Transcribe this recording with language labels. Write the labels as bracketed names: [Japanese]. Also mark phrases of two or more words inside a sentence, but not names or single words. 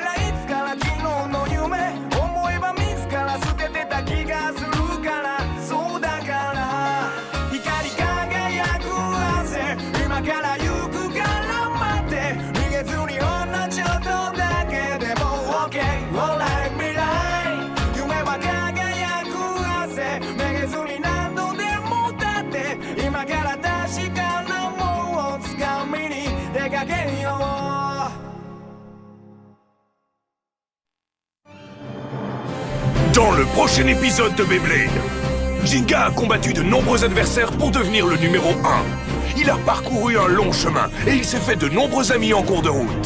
[Japanese] らいつから昨日の夢思えば自ら捨ててた気がするからそうだから光り輝く汗今から行くから待って逃げずにほんのちょっとだけでも [English] OK, alright, [Japanese] 未来夢は輝く汗めげずに何度でも立って今から確かなもんをつかみに出かけよう [French] Dans le prochain épisode de Beyblade, Jinga a combattu de nombreux adversaires pour devenir le numéro 1. Il a parcouru un long chemin et il s'est fait de nombreux amis en cours de route.